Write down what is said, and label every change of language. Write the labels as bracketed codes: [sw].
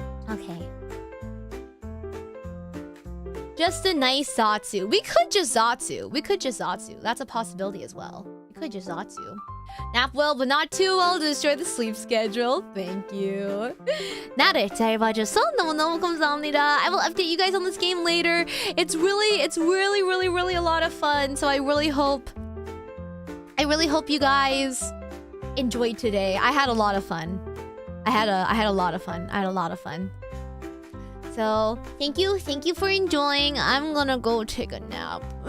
[en] Okay. Just a nice Zatsu. We could just Zatsu. That's a possibility as well. We could just Zatsu. Nap well, but not too well to destroy the sleep schedule. Thank you. [ko] 나를 잘 봐줘서 너무너무 감사합니다. [en] I will update you guys on this game later. It's really a lot of fun. So I really hope you guys enjoyed today. I had a lot of fun. I had a lot of fun. So thank you for enjoying. I'm gonna go take a nap.